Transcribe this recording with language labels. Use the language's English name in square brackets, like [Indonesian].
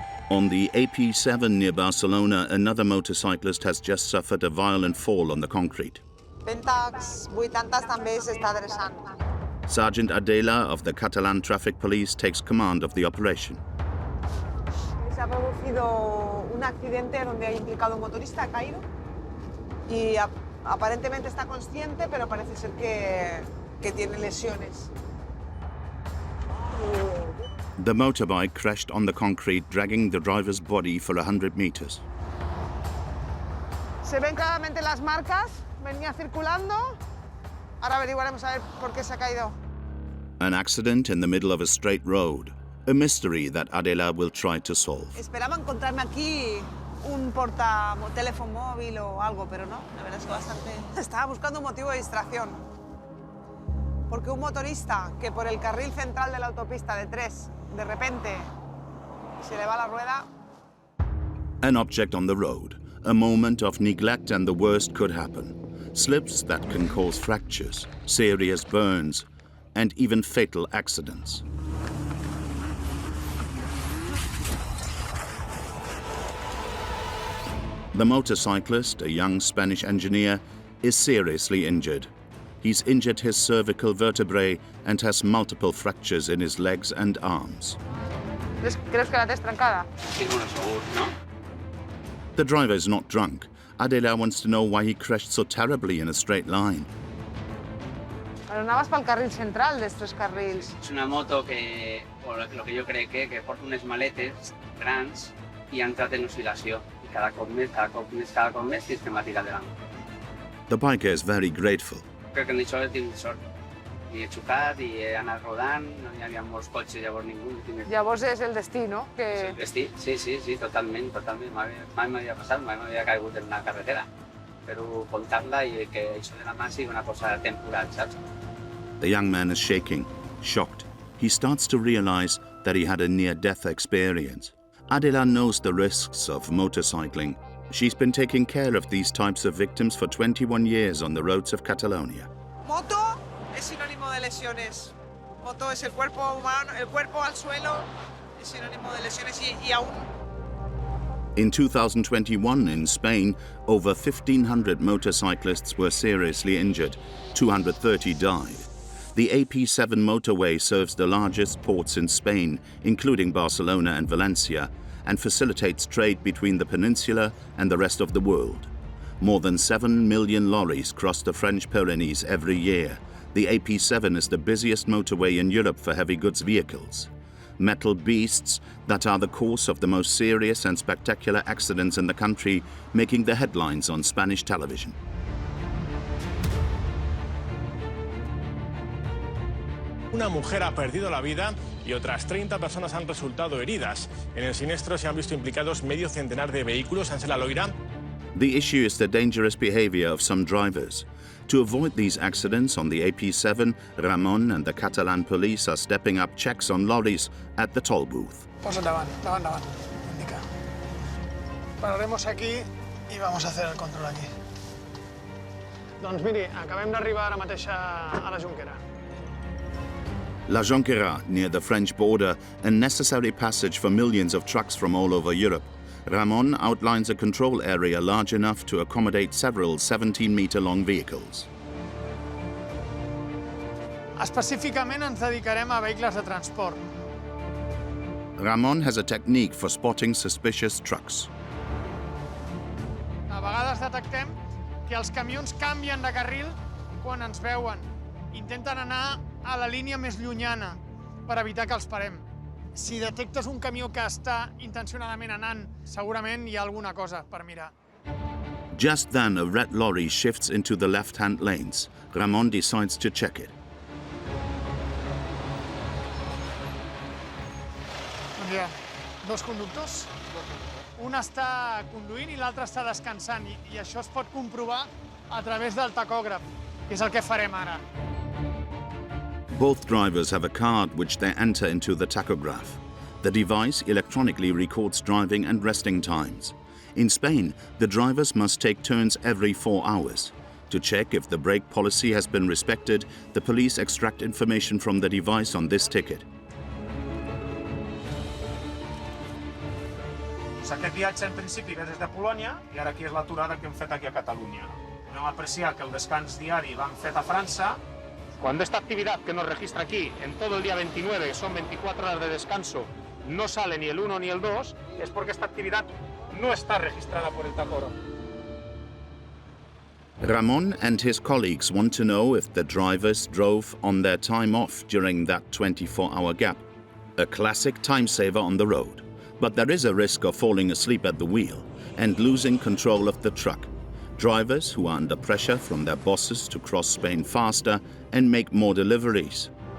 [English] On the AP7 near Barcelona, another motorcyclist has just suffered a violent fall on the concrete. [Catalan] Pentax 80 també s'està adreçant. [English] Sergeant Adela of the Catalan Traffic Police takes command of the operation. [Spanish] Se ha producido un accidente donde ha implicado un motorista, ha caído y aparentemente está consciente, pero parece ser que tiene lesiones. [English] The motorbike crashed on the concrete, dragging the driver's body for 100 meters. [Spanish] Se ven claramente las marcas, venía circulando. Ahora averiguaremos a ver por qué se ha caído. [English] An accident in the middle of a straight road, a mystery that Adela will try to solve. [Spanish] Esperaba encontrarme aquí un teléfono móvil o algo, pero no, la verdad es que bastante... Estaba buscando un motivo de distracción. Porque un motorista que por el carril central de la autopista de 3, de repente, se le va la rueda... [English] An object on the road, a moment of neglect and the worst could happen. Slips that can cause fractures, serious burns, and even fatal accidents. The motorcyclist, a young Spanish engineer, is seriously injured. He's injured his cervical vertebrae and has multiple fractures in his legs and arms. [Spanish] ¿Crees que la tienes trancada? Sí, bueno, seguro, ¿no? [English] The driver is not drunk. Adela wants to know why he crashed so terribly in a straight line. [Catalan] Pero anaves pel carril central dels 3 carrils. És una moto que, o [Spanish] lo que [Catalan] jo crec que porta unes maletes grans i ha entrat en oscil·lació. I cada cop més tens que tirar de l'angle. [English] The biker is very grateful. [Catalan] Crec que en això he tingut sort. I he xocat i he anat rodant, no hi havia molts cotxes, llavors ningú. Llavors és el destí, no? És el destí, sí, totalment. Mai m'havia passat, mai m'havia caigut en una carretera. Però comptar-la i que això de la mà sigui una cosa temporal, saps? [English] The young man is shaking, shocked. He starts to realize that he had a near-death experience. Adela knows the risks of motorcycling. She's been taking care of these types of victims for 21 years on the roads of Catalonia. [Spanish] Moto es sinónimo de lesiones. Moto es el cuerpo humano, el cuerpo al suelo es sinónimo de lesiones y aún... [English] In 2021 in Spain, over 1,500 motorcyclists were seriously injured. 230 died. The AP7 motorway serves the largest ports in Spain, including Barcelona and Valencia, and facilitates trade between the peninsula and the rest of the world. More than 7 million lorries cross the French Pyrenees every year. The AP7 is the busiest motorway in Europe for heavy goods vehicles. Metal beasts that are the cause of the most serious and spectacular accidents in the country, making the headlines on Spanish television. [Spanish] Una mujer ha perdido la vida y otras 30 personas han resultado heridas. En el siniestro se han visto implicados medio centenar de vehículos. Ángela Loira. [English] The issue is the dangerous behavior of some drivers. To avoid these accidents on the AP7, Ramon and the Catalan police are stepping up checks on lorries at the toll booth. [Catalan] Posa davant, indica. [Spanish] Pararemos aquí y vamos a hacer el control aquí. [Catalan] Doncs miri, acabem d'arribar ara mateix a la Jonquera. [English] La Jonquera, near the French border, a necessary passage for millions of trucks from all over Europe. Ramon outlines a control area large enough to accommodate several 17-meter-long vehicles. [Catalan] Específicament ens dedicarem a vehicles de transport. Ramon has a technique for spotting suspicious trucks. A vegades detectem que els camions canvien de carril quan ens veuen. Intenten anar a la línia més llunyana per evitar que els parem. Si detectes un camió que està intencionadament anant, segurament hi ha alguna cosa per mirar. [English] Just then, a red lorry shifts into the left-hand lanes. Ramon decides to check it. Doncs hi ha dos conductors. Un està conduint i l'altre està descansant i això es pot comprovar a través del tacògraf, que és el que farem ara. Both drivers have a card which they enter into the tachograph. The device electronically records driving and resting times. In Spain, the drivers must take turns every 4 hours. To check if the brake policy has been respected, the police extract information from the device on this ticket. [Catalan] Aquest viatge en principi ve des de Polònia i ara aquí és l'aturada que hem fet aquí a Catalunya. Podem apreciar que el descans diari l'han fet a França. [Spanish] Cuando esta actividad que nos registra aquí en todo el día 29, que son 24 horas de descanso, no sale ni el 1 ni el 2, es porque esta actividad no está registrada por el tacógrafo. [English] Ramon and his colleagues want to know if the drivers drove on their time off during that 24-hour gap. A classic time saver on the road. But there is a risk of falling asleep at the wheel and losing control of the truck. Drivers who are under pressure from their bosses to cross Spain faster and make more deliveries.